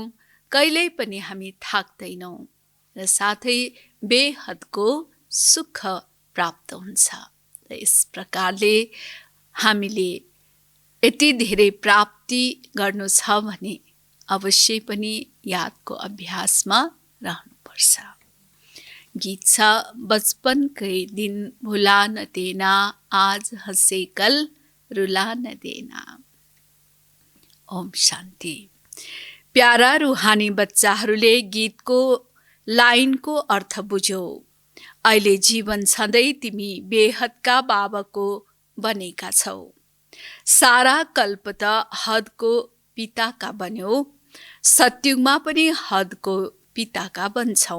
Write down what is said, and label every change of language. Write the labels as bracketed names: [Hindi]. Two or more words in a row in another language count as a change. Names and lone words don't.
[Nepali] कहिल्यै पनि हामी थाक्दैनौँ र साथै बेहदको सुख प्राप्त हुन्छ। र यस प्रकारले हामीले यति धेरै प्राप्ति गर्नु छ भने अवश्य पनि यादको अभ्यासमा रहनुपर्छ। गीत छ, [Hindi] बचपनकै दिन भुला न देना, आज हंसे कल रुला न देना। [Nepali] ओम शान्ति। प्यारा रूहानी बच्चाहरूले गीतको लाइनको अर्थ बुझ्यौ। अहिले जीवन छँदै तिमी बेहदका बाबाको बनेका छौ। सारा कल्प त हदको पिताका बन्यौ, सत्युगमा पनि हदको पिताका बन्छौ।